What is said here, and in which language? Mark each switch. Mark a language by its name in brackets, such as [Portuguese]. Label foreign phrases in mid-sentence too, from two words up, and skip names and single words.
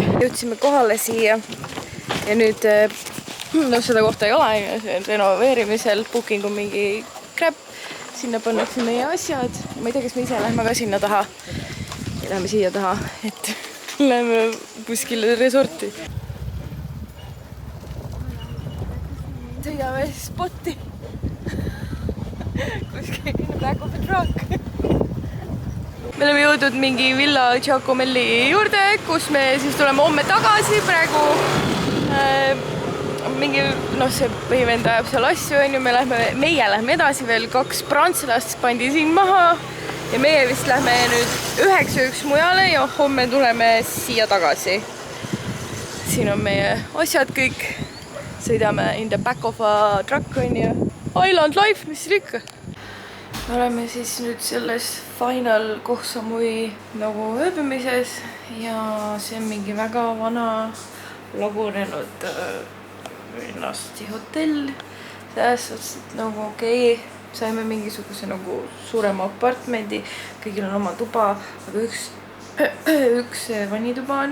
[Estonian] Jõudsime kohale siia ja nüüd seda kohta ei ole, see on renoveerimisel, [English] booking on mingi crap, [Estonian] sinna pannakse meie asjad, ma ei tea, kas me ise lähme ka sinna taha ja lähme siia taha, et lähme kuskile resorti. Sõidame spotti kuskil [English] in the back of the truck. [Estonian] Me oleme jõudnud mingi Villa Giacomelli juurde, kus me siis tuleme homme tagasi. Praegu mingi, see põhivend ajab seal asju, on ju, meie lähme edasi veel, 2 prantslast pandi siin maha ja meie vist lähme nüüd 9 mujale ja homme tuleme siia tagasi. Siin on meie asjad kõik, sõidame [English] in the back of a truck, [Estonian] on ju. [English] Island life, [Estonian] mis siin ikka? Me oleme siis nüüd selles Final Koh Samui nagu ööbimises ja see on mingi väga vana lagunenud ennasti hotell. Selles suhtes, et nagu okei, saime mingisuguse nagu suurema apartmendi, kõigil on oma tuba, aga üks vannituba on.